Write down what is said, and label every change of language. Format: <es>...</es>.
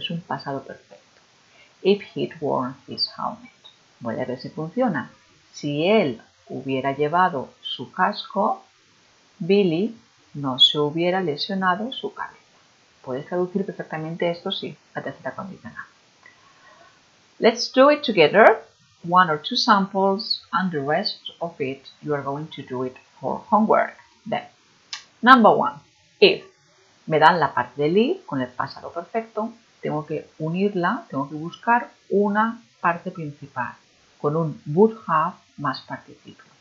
<es>Es un pasado perfecto.</es> <en>If he'd worn his helmet.</en> <es>Voy a ver si funciona. Si él hubiera llevado su casco, Billy no se hubiera lesionado su cabeza. Puedes traducir perfectamente esto, sí, la tercera condicional.</es> <en>Let's do it together. One or two samples and the rest of it you are going to do it for homework. Then, number one,</en> <es>if me dan la parte del if con el pasado perfecto, tengo que unirla, tengo que buscar una parte principal con un would have más participio.</es>